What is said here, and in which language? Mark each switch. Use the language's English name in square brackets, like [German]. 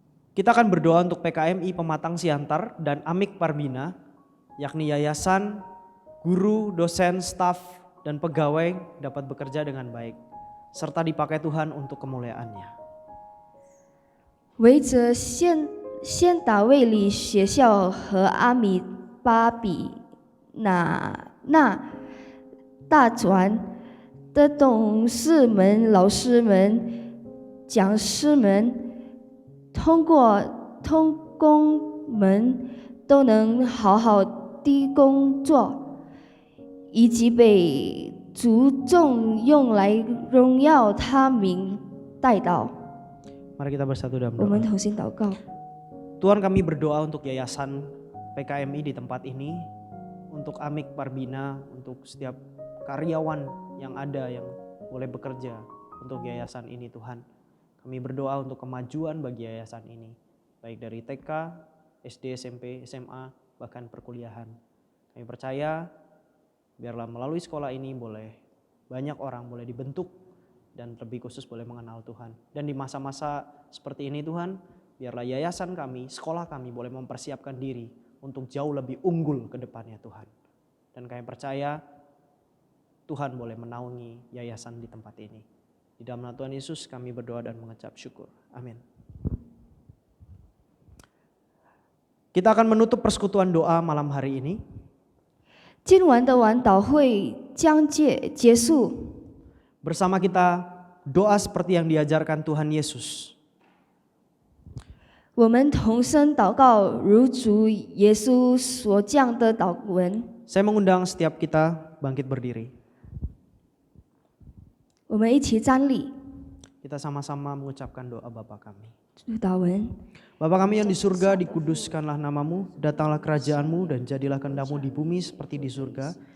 [Indonesian] Kita akan berdoa untuk PKMI Pematang Siantar dan Amik Parbina, yakni yayasan, guru, dosen, staf, dan pegawai dapat bekerja dengan baik, serta dipakai Tuhan untuk kemuliaan-Nya. [Chinese] 为着先达卫理学校和阿米巴比那大专的董事们、老师们、讲师们，通工们都能好好的工作，以及被主重用来荣耀他名代祷。 [Indonesian] Mari kita bersatu dalam [Chinese] 我们 [Indonesian] doa. [Chinese] 同心祷告。 [Indonesian] Tuhan, kami berdoa untuk yayasan PKMI di tempat ini, untuk Amik Parbina, untuk setiap karyawan yang ada yang boleh bekerja untuk yayasan ini Tuhan. Kami berdoa untuk kemajuan bagi yayasan ini, baik dari TK, SD, SMP, SMA, bahkan perkuliahan. Kami percaya biarlah melalui sekolah ini boleh banyak orang boleh dibentuk dan lebih khusus boleh mengenal Tuhan. Dan di masa-masa seperti ini Tuhan, biarlah yayasan kami, sekolah kami boleh mempersiapkan diri untuk jauh lebih unggul ke depannya Tuhan. Dan kami percaya Tuhan boleh menaungi yayasan di tempat ini. Di dalam nama Tuhan Yesus kami berdoa dan mengucap syukur. Amin. Kita akan menutup persekutuan doa malam hari ini. [Chinese] 今晚的晚祷会将结束。 [Indonesian] Bersama kita doa seperti yang diajarkan Tuhan Yesus. [Chinese] 我们同声祷告，如主耶稣所讲的祷文。 [Indonesian] Saya mengundang setiap kita bangkit berdiri. [Chinese] 我们一起站立， [Indonesian] Kita sama-sama mengucapkan doa Bapa kami. [Chinese] 主祷文。 [Indonesian] Bapa kami yang di surga, dikuduskanlah namamu, datanglah kerajaanmu dan jadilah kehendak-Mu di bumi seperti di surga.